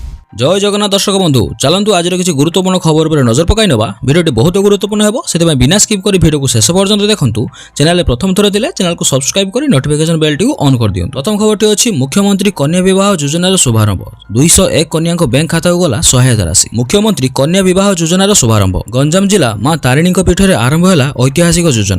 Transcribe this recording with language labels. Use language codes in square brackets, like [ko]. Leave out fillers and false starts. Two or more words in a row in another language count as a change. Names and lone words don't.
[or] ଜୟ ଜଗନ୍ନାଥ ଦର୍ଶକ ବନ୍ଧୁ ଚଳନ୍ତୁ ଆଜିର କିଛି ଗୁରୁତ୍ୱପୂର୍ଣ୍ଣ ଖବର ଉପରେ ନଜର ପକାଇ ନେବା। ଭିଡିଓଟି ବହୁତ ଗୁରୁତ୍ୱପୂର୍ଣ୍ଣ ହେବ ସେଥିପାଇଁ ବିନା ସ୍କିପ୍ କରି ଭିଡିଓକୁ ଶେଷ ପର୍ଯ୍ୟନ୍ତ ଦେଖନ୍ତୁ। ଚ୍ୟାନେଲରେ ପ୍ରଥମ ଥର ଥିଲେ ଚ୍ୟାନେଲକୁ ସବସ୍କ୍ରାଇବ କରି ନୋଟିଫିକେସନ ବେଲଟିକୁ ଅନ୍ କରିଦିଅନ୍ତୁ। ପ୍ରଥମ ଖବରଟି ଅଛି ମୁଖ୍ୟମନ୍ତ୍ରୀ କନ୍ୟା ବିବାହ ଯୋଜନାର ଶୁଭାରମ୍ଭ। 201 କନ୍ୟାଙ୍କ ବ୍ୟାଙ୍କ ଖାତାକୁ ଗଲା ସହାୟତା ରାଶି। ମୁଖ୍ୟମନ୍ତ୍ରୀ କନ୍ୟା ବିବାହ ଯୋଜନାର ଶୁଭାରମ୍ଭ। ଗଞ୍ଜାମ ଜିଲ୍ଲା ମା ତାରିଣୀଙ୍କ ପୀଠରେ ଆରମ୍ଭ ହେଲା ଐତିହାସିକ ଯୋଜନା।